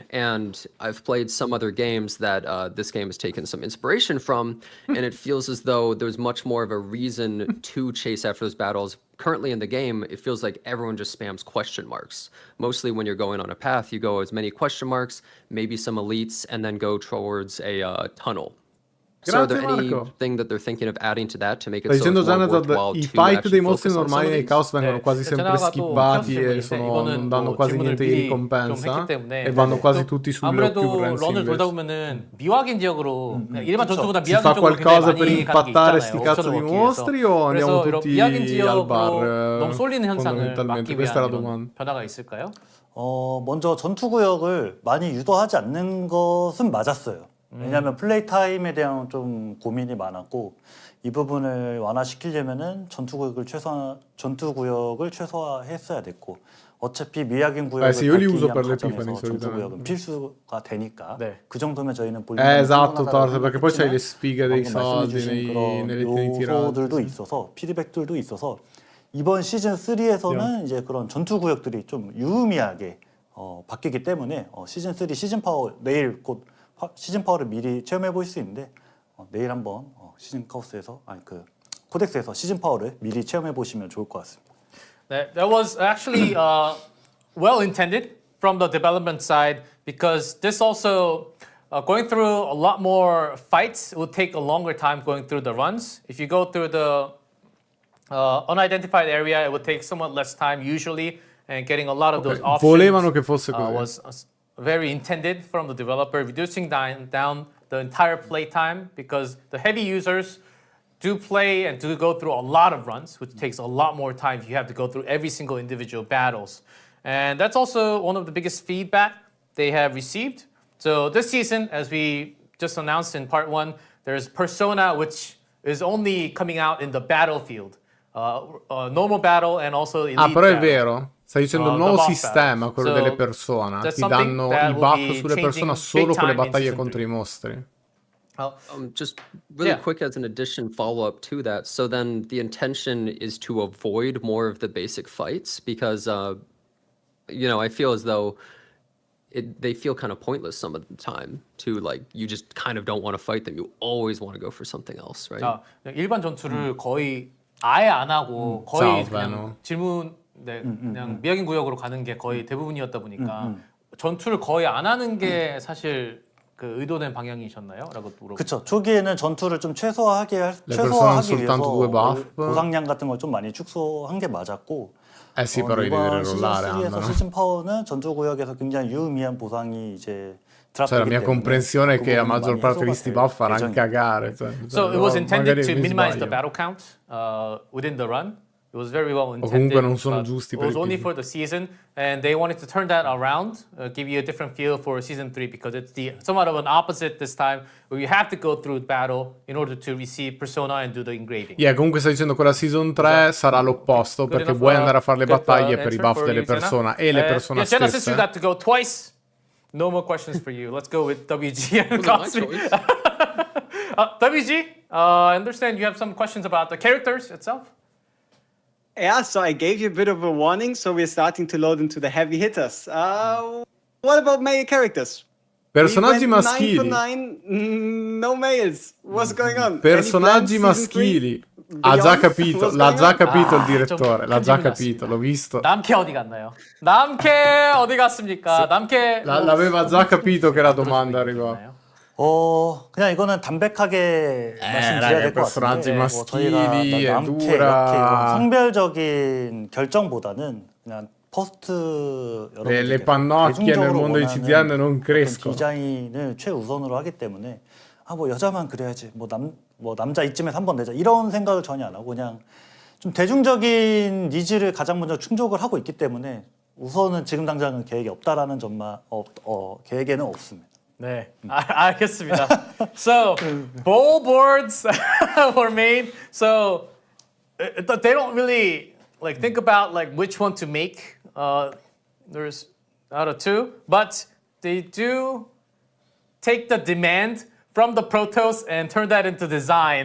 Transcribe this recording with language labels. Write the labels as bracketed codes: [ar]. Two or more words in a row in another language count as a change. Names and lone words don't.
[en] And I've played some other games that this game has taken some inspiration from, and it feels as though there's much more of a reason to chase after those battles. Currently in the game, it feels like everyone just spams question marks. Mostly when you're going on a path, you go as many question marks, maybe some elites, and then go towards a tunnel. So are there anything that they're thinking of adding to that to make it so it's more worthwhile I to fight actually [it] dei mostri [en] focus on some [it] normali [en] of [it] nei [en] these? [it] caos vengono quasi sempre skippati e non danno quasi niente di ricompensa e vanno quasi tutti sulle [ko] 아무래도 [en] occurrence [ko] 런을 돌다 [it] invece. [ko] 보면은 미확인 지역으로 그냥 일반 전투보다 [it] Si [ko] 미확인 [it] fa [ko] 지역으로 굉장히 [it] qualcosa per [ko] 많이 가는 게 [it] impattare sti [ko] 있잖아요. [it] cazzo di [ko] 옵션을 먹기 [it] mostri o [ko] 위해서. [it] andiamo [ko] 그래서 이런 [it] tutti [ko] 미확인 [it] al [ko] 지역으로 [it] bar [ko] 너무 쏠리는 현상을 [it] fondamentalmente? [ko] 막기 [it] Questa è [ko] 위한 [it] la [ko] 이런 [it] domanda. [ko] 변화가 있을까요? 먼저 전투 구역을 많이 유도하지 않는 것은 맞았어요. 왜냐하면 플레이 타임에 대한 좀 고민이 많았고 이 부분을 완화시키려면은 전투 구역을 최소화했어야 됐고 어차피 미약인 구역을 [it] sì, io li [ko] 밟기 [it] uso [ko] 위한 [it] per le [ko] 과정에서 [it] Epifani, [ko] 전투 [it] solitamente. [ko] 구역은 필수가 되니까 네. 그 정도면 저희는 [it] esatto, Thor, perché poi c'hai le spighe dei soldi [ko] 그런 [it] nelle tiri [ko] 요소들도 [it] tirate. [ko] 있어서 피드백들도 있어서 이번 시즌 3에서는 이제 그런 전투 구역들이 좀 유의미하게 바뀌기 때문에 시즌 3 시즌 파워 내일 곧 시즌 파워를 미리 체험해 볼 수 있는데 내일 한번 시즌 카오스에서 아니 그 코덱스에서 시즌 파워를 미리 체험해 보시면 좋을 것 같습니다. [en] That was actually well intended from the development side because this also going through a lot more fights will take a longer time going through the runs. If you go through the unidentified area, it would take somewhat less time usually, and getting a lot of those options [it] Volevano che fosse così. [en] was very intended from the developer, reducing down the entire play time because the heavy users do play and do go through a lot of runs, which takes a lot more time if you have to go through every single individual battles. And that's also one of the biggest feedback they have received. So this season, as we just announced in part 1, there's Persona, which is only coming out in the battlefield. Normal battle and also elite [it] Però è [en] battle. [it] vero. Stai dicendo il [en] the [it] nuovo [en] boss [it] sistema, [en] battle. [it] quello [en] So, [it] delle persone, [en] that's [it] ti [en] something [it] danno [en] that [it] i [en] will [it] buff [en] be [it] sulle persone [en] changing [it] solo [en] big [it] con le [en] time in [it] battaglie [en] season [it] contro [en] 3. [it] i mostri. [en] Just really Yeah. quick as an addition follow-up to that. So then the intention is to avoid more of the basic fights because, I feel as though they feel kind of pointless some of the time to like, you just kind of don't want to fight them. You always want to go for something else, right? [ko] 일반 전투를 거의 아예 안 하고 거의 [it] Salvano. [ko] 그냥 질문 그냥 미확인 구역으로 가는 게 거의 대부분이었다 보니까 전투를 거의 안 하는 게 사실 그 의도된 방향이셨나요? 라고 물어보고. 그렇죠. 초기에는 전투를 좀 최소화하기 [it] persone soltanto due [ko] 위해서 [it] buff. [ko] 보상량 같은 걸 좀 많이 축소한 게 맞았고 [it] Sì, però i devi [ko] 이번 시즌 [it] rollare [ko] 3에서 [it] andano. [ko] 시즌 파워는 전투 구역에서 굉장히 유의미한 보상이 이제 [it] Cioè la mia comprensione è che la maggior parte di sti buff faranno [ko] 예정이에요. [it] cagare. [en] So it was intended [it] Magari [en] to [it] mi [en] minimize the [it] sbaglio. [en] battle count within the run. It was very well intended. [it] comunque non sono [en] but [it] giusti [en] It [it] per [en] was [it] i [en] only [it] team. [en] for the season, and they wanted to turn that around, give you a different feel for season 3 because it's somewhat of an opposite this time, where you have to go through battle in order to receive persona and do the engraving. Yeah, [it] comunque stai dicendo che la season 3 sarà l'opposto [en] Good [it] perché [en] enough, [it] vuoi andare a fare le [en] good, [it] battaglie per i [en] answer [it] buff [en] for [it] delle [en] you, Jenna. [it] persone e le persone [en] yeah, Jenna, since you [it] stesse. [en] got to go twice, no more questions for you. Let's go with WG and Was it my Cosby. choice? WG, I understand you have some questions about the characters itself. Yeah, so I gave you a bit of a warning, so we're starting to load into the heavy hitters. What about male characters? [it] Personaggi [en] We went [it] maschili. [en] 9 for 9, no males. What's going on? [it] Personaggi [en] Any plans season [it] maschili. [en] 3? [it] Ha già [en] Beyond? [it] capito, [en] What's [it] l'ha [en] going [it] già [en] on? [it] capito il [ko] 좀 [it] direttore, l'ha [ko] 큰 [it] già [ko] 질문이었습니다. [it] capito, l'ho visto. [ko] 남캐 어디 갔나요? 남캐 어디 갔습니까? 남캐 [it] L'aveva già capito che la domanda arrivava. [ko] 그냥 이거는 담백하게 말씀드려야 될 것 [it] personaggi [ko] 같은데 [it] maschili, [ko] 저희가 [it] è [ko] 남캐, [it] dura. [ko] 약캐 이런 성별적인 결정보다는 그냥 퍼스트 [it] Le pannocchie nel mondo di CDN non crescono. [ko] 디자인을 최우선으로 하기 때문에 뭐 여자만 그래야지 뭐 남자 이쯤에서 한번 내자 이런 생각을 전혀 안 하고 그냥 좀 대중적인 니즈를 가장 먼저 충족을 하고 있기 때문에 우선은 지금 당장은 계획이 없다라는 점만 계획에는 없습니다. 네, 알겠습니다. [en] So, bowl boards were made. So, they don't really like think about like which one to make. There's out of two, but they do take the demand from the protos and turn that into design.